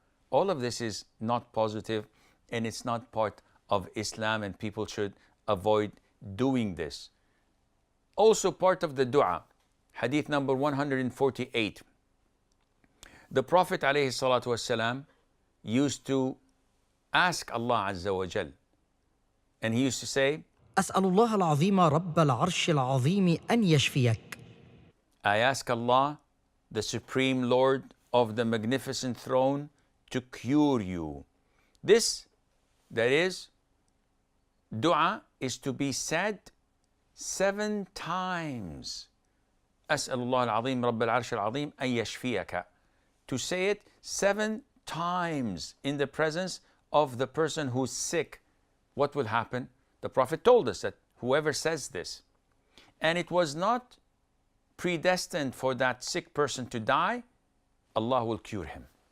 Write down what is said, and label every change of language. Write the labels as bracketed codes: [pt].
[en] All of this is not positive, and it's not part of Islam, and people should avoid doing this. Also part of the dua, hadith number 148. The Prophet ﷺ used to ask Allah Azza wa Jal, and he used to say, [ar] أسأل الله العظيم رب العرش العظيم أن يشفيك. [en] I ask Allah, the Supreme Lord of the Magnificent Throne, to cure you. This, that is, dua is to be said 7 times. [ar] أسأل الله العظيم رب العرش العظيم أن يشفيك. [en] To say it 7 times in the presence of the person who's sick. What will happen? The Prophet told us that whoever says this, and it was not predestined for that sick person to die, Allah will cure him.